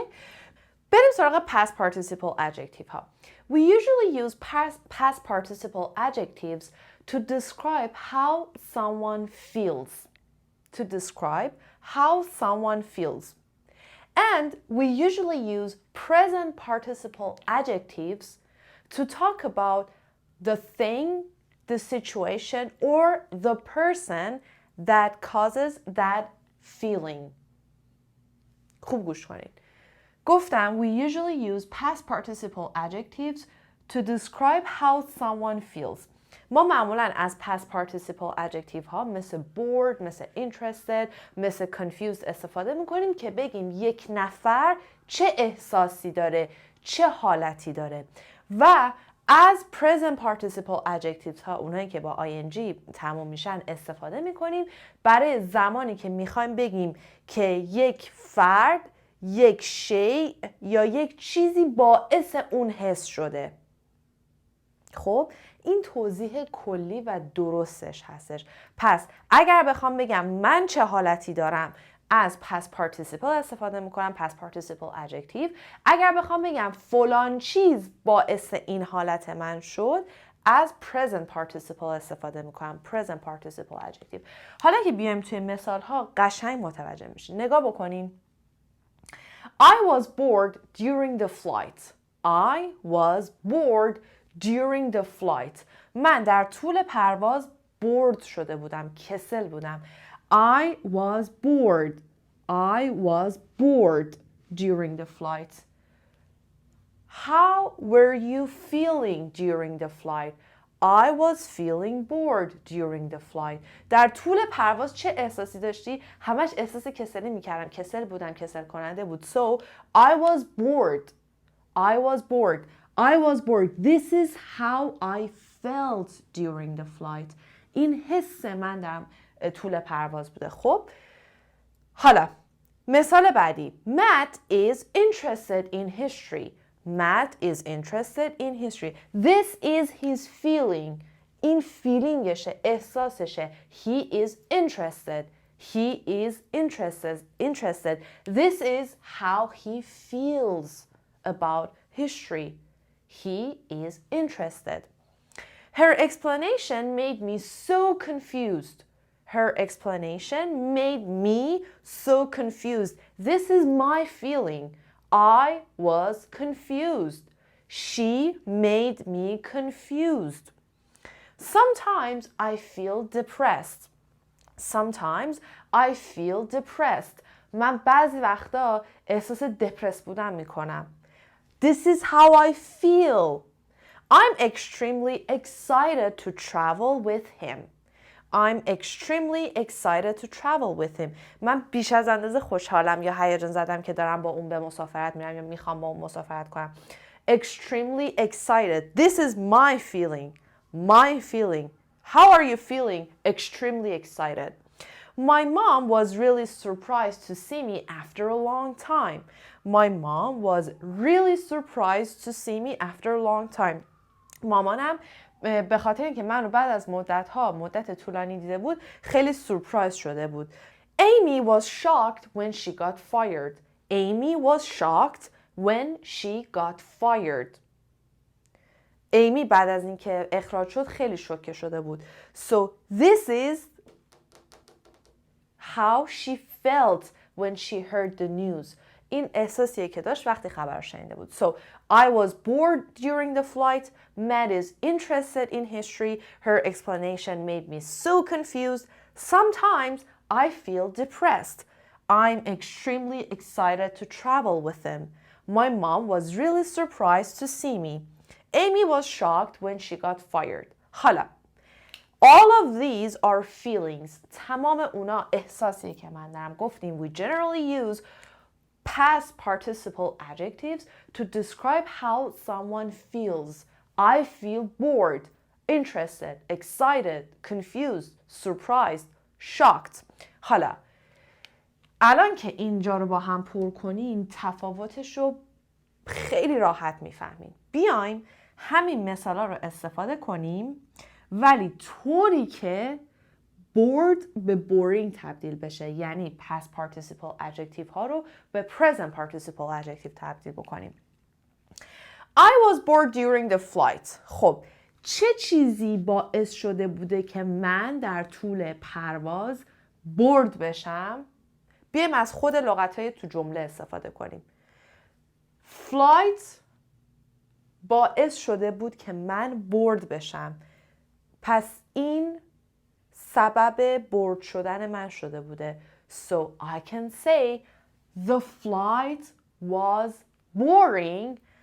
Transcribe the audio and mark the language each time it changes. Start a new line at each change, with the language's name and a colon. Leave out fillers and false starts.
Persian: اوکی؟ بریم سراغ past participle adjective ها.
English: We usually use past participle adjectives to describe how someone feels. To describe how someone feels. And we usually use present participle adjectives to talk about the thing, the situation, or the person that causes that feeling.
Persian: خوب گوش کنید. گفتم
English: we usually use past participle adjectives to describe how someone feels.
Persian: ما معمولاً از past participle adjective ها مثل bored، مثل interested، مثل confused استفاده میکنیم که بگیم یک نفر چه احساسی داره، چه حالتی داره. و از present participle adjectives ها، اونایی که با ing تموم میشن، استفاده میکنیم برای زمانی که میخوایم بگیم که یک فرد یک شیء یا یک چیزی باعث اون حس شده. خب این توضیح کلی و درستش هستش. پس اگر بخوام بگم من چه حالتی دارم، از past participle استفاده میکنم، past participle adjective. اگر بخوام بگم فلان چیز باعث این حالت من شد، از present participle استفاده میکنم، present participle adjective. حالا که بیایم توی مثال ها قشنگ متوجه میشین. نگاه بکنین.
English: I was bored during the flight. I was bored during the flight.
Persian: من در طول پرواز bored شده بودم، کسل بودم.
English: I was bored. I was bored during the flight. How were you feeling during the flight? I was feeling bored during the flight.
Persian: در طول پرواز چه احساسی داشتی؟ همش احساس کسلی میکردم. کسل بودم، کسل کننده بود.
English: So, I was bored. I was bored. I was bored. This is how I felt during the flight.
Persian: این حس من در طول پرواز بوده. خب حالا مثال بعدی.
English: Matt is interested in history. Matt is interested in history. This is his feeling.
Persian: این feelingشه، احساسشه.
English: He is interested. He is interested. This is how he feels about history. He is interested. Her explanation made me so confused. Her explanation made me so confused. This is my feeling. I was confused. She made me confused. Sometimes I feel depressed. Sometimes I feel depressed.
Persian: من بعضی وقتا احساس دپرس بودن میکنم.
English: This is how I feel. I'm extremely excited to travel with him. I'm extremely excited to travel with him.
Persian: من بیش از اندازه خوشحالم یا هیجان زدم که دارم با اون به مسافرت میرم یا میخوام با اون مسافرت کنم.
English: Extremely excited. This is my feeling. My feeling. How are you feeling? Extremely excited. My mom was really surprised to see me after a long time. My mom was really surprised to see me after a long time.
Persian: مامانم به خاطر اینکه منو بعد از مدت طولانی دیده بود خیلی سورپرایز شده بود.
English: Amy was shocked when she got fired. Amy was shocked when she got fired.
Persian: Amy بعد از اینکه اخراج شد خیلی شوکه شده بود.
English: So this is how she felt when she heard the news.
Persian: این احساسیه که داشت وقتی خبر شنیده بود.
English: So, I was bored during the flight. Matt is interested in history. Her explanation made me so confused. Sometimes I feel depressed. I'm extremely excited to travel with him. My mom was really surprised to see me. Amy was shocked when she got fired.
Persian: حالا
English: all of these are feelings.
Persian: تمام اونا احساسی که من دارم. گفتیم
English: we generally use past participle adjectives to describe how someone feels. I feel bored, interested, excited, confused, surprised, shocked.
Persian: حالا الان که اینجا رو با هم پر کنیم تفاوتش رو خیلی راحت میفهمیم. بیایم همین مثالا رو استفاده کنیم ولی طوری که bored به boring تبدیل بشه، یعنی past participle adjective ها رو به present participle adjective تبدیل بکنیم.
English: I was bored during the flight.
Persian: خب چه چیزی باعث شده بوده که من در طول پرواز bored بشم؟ بیایم از خود لغت‌های تو جمله استفاده کنیم. Flight باعث شده بود که من bored بشم. پس این سبب بورد شدن من شده بوده.
English: So I can say the flight was boring.